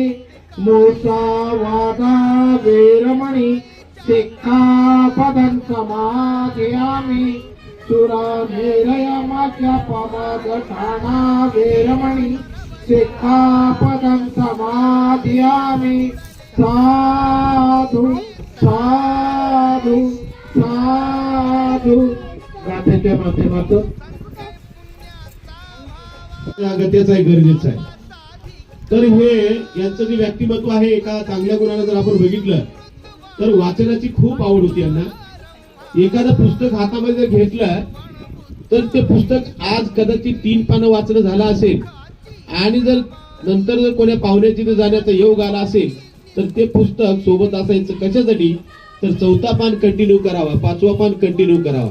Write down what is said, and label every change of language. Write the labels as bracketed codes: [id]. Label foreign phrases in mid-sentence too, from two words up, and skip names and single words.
[pi] मुसावादा वेरमणि सिक्खापदं समाधियामि. सुरामेरयमद्यपमदठाना वेरमणि सिक्खापदं समाधियामि. साधु साधु साधु. [mr] गाथेच्या माध्यमातून अगत्याचं आहे, गरजेचं आहे. तर हे यांचं जे व्यक्तिमत्व आहे एका चांगल्या गुणानं जर आपण बघितलं तर वाचनाची खूप आवड होती यांना. एखादं पुस्तक हातामध्ये जर घेतलं तर ते पुस्तक आज कदाचित 3 पानं वाचणं झालं असेल आणि जर नंतर जर कोण्या पाहुण्याची तिथे जाण्याचा योग आला असेल तर ते पुस्तक सोबत असायचं कशासाठी, तर 4था पान कंटिन्यू करावा, 5वा पान कंटिन्यू करावा.